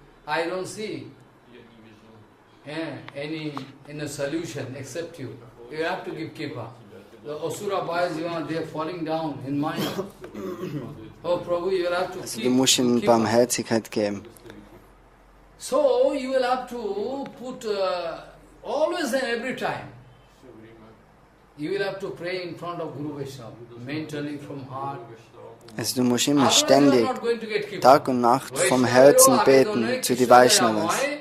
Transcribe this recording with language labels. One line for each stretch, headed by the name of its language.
English: I don't see any solution except you. You have to give kipa. The Asura boys, they are falling down in mind. Oh Prabhu, you will have to
German: also du musst ihnen Barmherzigkeit geben.
English: So you will have to put always and every time. You will have to pray in front of Guru Vaishnava, mentally from heart.
German: Also du musst immer ständig, Tag und Nacht vom Herzen beten zu den Vaishnavas.